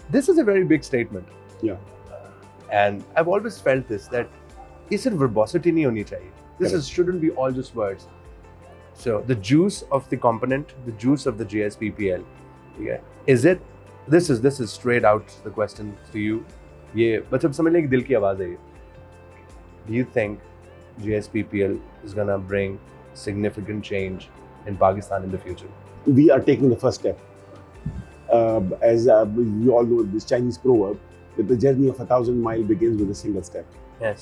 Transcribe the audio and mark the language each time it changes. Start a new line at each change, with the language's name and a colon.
English: This is a very big statement. And I've always felt this, that is it verbosity
Hindi: nahi honi chahiye.
English: This shouldn't be all just words. So the juice of the component, the juice of the JSPPL, is it? This is straight out the question to you.
Hindi: ये मतलब समझ लें कि दिल की आवाज़ है ये.
English: Do you think JSPPL is going to bring significant change in Pakistan in the future? We are taking the first step. As we all know, this Chinese proverb that the journey of 1,000 miles begins with a single step. Yes.